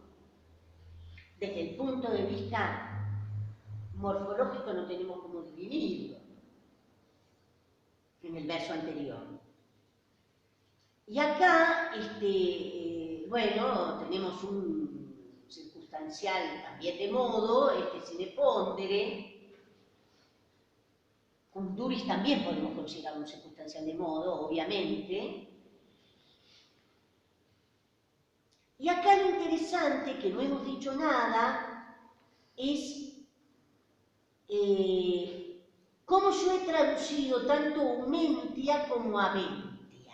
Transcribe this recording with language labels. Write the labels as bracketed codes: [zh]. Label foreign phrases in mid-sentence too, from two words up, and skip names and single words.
[es] Desde el punto de vista morfológico no tenemos cómo dividirlo en el verso anterior. Y acá, bueno, tenemos un circunstancial también de modo, [la] sine pondere. Cum duris [es] también podemos considerar un circunstancial de modo, obviamente. Y acá lo interesante, que no hemos dicho nada, es cómo yo he traducido tanto umentia como aventia.